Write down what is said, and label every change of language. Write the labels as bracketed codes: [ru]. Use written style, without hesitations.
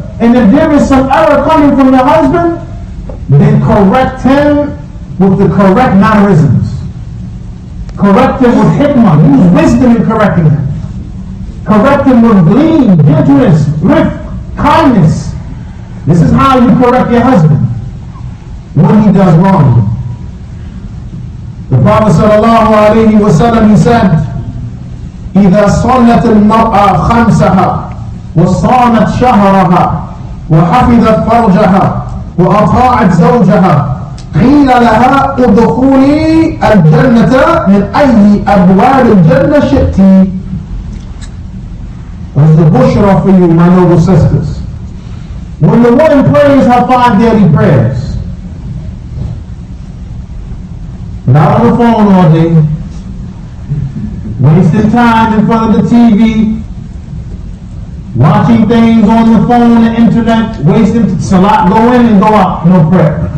[en] And if there is some error coming from your husband, then correct him with the correct mannerisms. Correct him with hikmah. Use wisdom in correcting him. Correct him with gleam, gentleness, thrift, kindness. This is how you correct your husband when he does wrong. The Prophet sallallahu alayhi wa sallam, he said, [ar] إذا صلت المرأة خمسها وصامت شهرها وحفظت فرجها وأطاعت زوجها قيل لها ادخلي الجنة من أي أبواب الجنة شئت. [en] That's the bushra for you, my noble sisters. When the woman prays her 5 daily prayers, not on the phone all day, wasting time in front of the TV, watching things on the phone and internet, wasting salat, go in and go out, no prayer.